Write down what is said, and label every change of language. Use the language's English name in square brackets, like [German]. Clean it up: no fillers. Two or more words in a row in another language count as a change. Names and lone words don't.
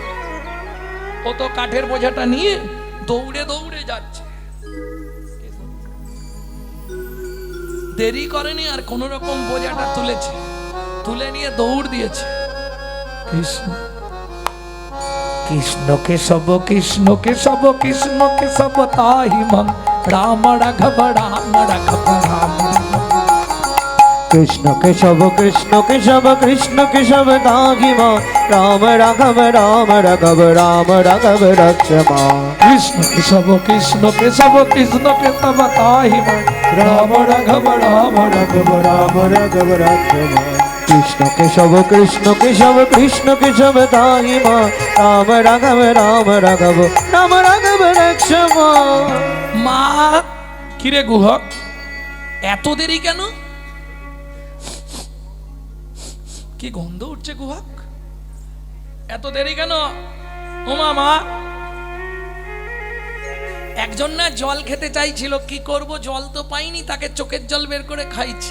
[Bangla] ও তো কাঠের বোঝাটা নিয়ে দৌড়ে দৌড়ে যাচ্ছে, দেরি করেনি, আর কোন রকম বোঝাটা তুলেছে, তুলে নিয়ে দৌড় দিয়েছে। [Sanskrit] কৃষ্ণ কৃষ্ণ কেশব কৃষ্ণ কেশব কৃষ্ণ কেশব তাহি মং, রাম রাঘব রাম রাঘব রাম রাঘব। कृष्ण केशव कृष्ण केशव कृष्ण केशव दाहि मां, राम राघव राम राघव राम राघव रक्ष मां। কৃষ্ণ কেশব কৃষ্ণ কেশব কৃষ্ণ কেশব তাহি মং, রাম রাঘব রাম রাঘব রাম রাঘব রাঘব कृष्ण केशव कृष्ण केशव कृष्ण केशव दाहि मां, राम राघव राम राघव राम राघव रक्ष मां। [Bangla] মা, কিরে গুহক, এত দেরি কেন? কি গন্ধ উঠছে গুহক, এত দেরি কেন? ও মা, একজন না জল খেতে চাইছিল, কি করব, জল তো পাইনি, তাকে চোখের জল বের করে খাইছি।